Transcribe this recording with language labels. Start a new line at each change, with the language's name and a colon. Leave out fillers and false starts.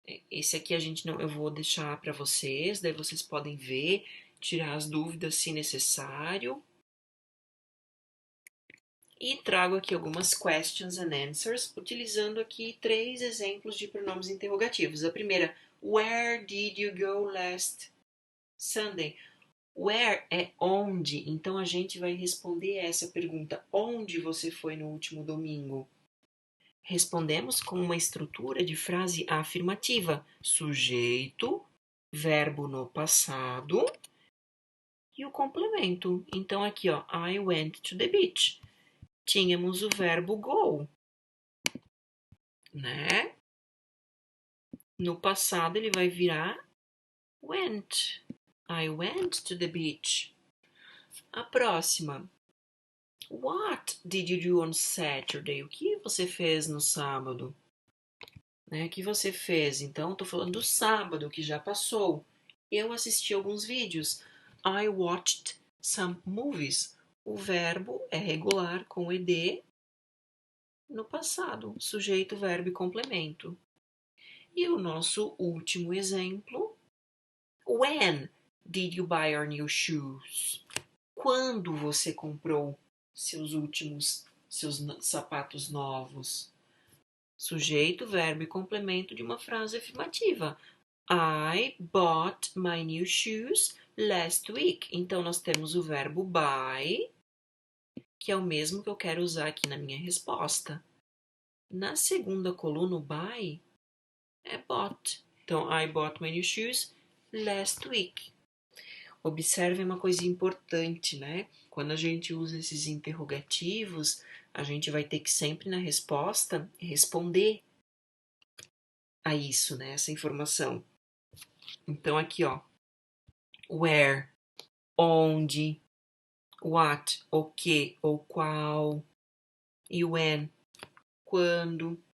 Portuguese: Esse aqui eu vou deixar para vocês, daí vocês podem ver, tirar as dúvidas se necessário. E trago aqui algumas
English: questions and answers,
Portuguese: utilizando aqui 3 exemplos de pronomes interrogativos. A primeira,
English: where did you go last Sunday?
Portuguese: Where é onde, então a gente vai responder essa pergunta, onde você foi no último domingo? Respondemos com uma estrutura de frase afirmativa, sujeito, verbo no passado e o complemento. Então aqui, ó,
English: I went to the beach.
Portuguese: Tínhamos o verbo go, né? No passado ele vai virar went.
English: I went to the beach.
Portuguese: A próxima.
English: What did you do on Saturday?
Portuguese: O que você fez no sábado? Né? O que você fez? Então, estou falando do sábado, que já passou. Eu assisti alguns vídeos.
English: I watched some movies.
Portuguese: O verbo é regular com ed no passado. Sujeito, verbo e complemento. E o nosso último exemplo.
English: When did you buy your new shoes?
Portuguese: Quando você comprou seus sapatos novos? Sujeito, verbo e complemento de uma frase afirmativa.
English: I bought my new shoes last week.
Portuguese: Então, nós temos o verbo buy, que é o mesmo que eu quero usar aqui na minha resposta. Na segunda coluna, o buy é bought. Então,
English: I bought my new shoes last week.
Portuguese: Observem uma coisa importante, né? Quando a gente usa esses interrogativos, a gente vai ter que sempre na resposta responder a isso, né? Essa informação. Então aqui, ó, where, onde, what, o que ou qual, e when, quando.